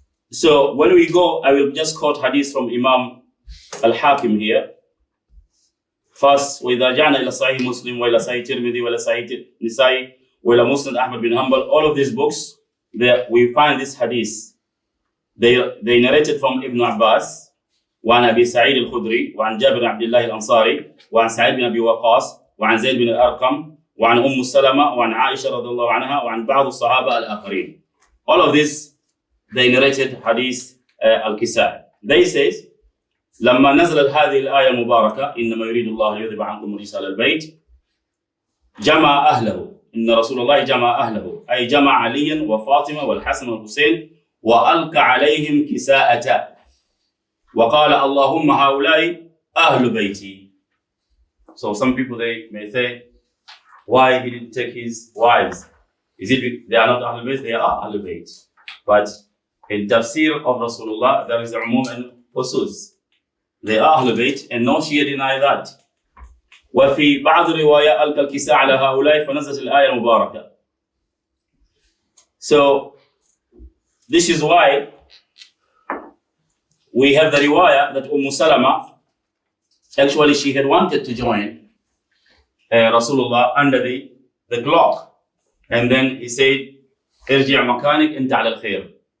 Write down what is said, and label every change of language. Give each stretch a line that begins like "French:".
English: So when we go, I will just quote hadith from Imam Al-Hakim here. First,
Arabic: وَإِذَا جَعْنَا إِلَى صَحِيحِ مُسْلِمٍ وَإِلَى صَحِيحِ تِرْمِذِي وَإِلَى صَحِيحِ نِسَائِ وَإِلَى مُسْنَدِ أَحْمَدْ بِنْ حَنْبَلٍ.
English: All of these books, we find this hadith. They narrated from Ibn Abbas,
Arabic: وعن أبي سعيد الخدري, وعن جابر بن عبد الله الأنصاري, وعن سعيد بن أبي وقاص, وعن زيد بن الأرقم, وعن أم سلمة, وعن عائشة رضي الله عنها, وعن بعض الصحابة الآخرين.
English: All of this, they narrated hadith al-Kisai. They say,
Arabic: لما نزلت هذه الآية المباركة إنما يريد الله ليذهب عنكم الرجس أهل البيت جمع أهله. إن رسول الله جمع أهله أي جمع عليا وفاطمة والحسن والحسين وألقى عليهم كساءة وقال اللهم هؤلاء أهل بيتي.
English: So some people they may say, why he didn't take his wives? Is it they are not Ahlul Bayt? They are Ahlul Bayt. But in tafsir of Rasulullah there is umum and khusus. They are Ahlul Bayt and no Shia deny that.
Arabic: وفي بعض الرواية ألقى الكساء على هؤلاء فنزلت الآية المباركة.
English: So this is why we have the riwayah that Salama, actually she had wanted to join Rasulullah under the clock, and then he said
Arabic: ارجع مكانك أنت على الخير.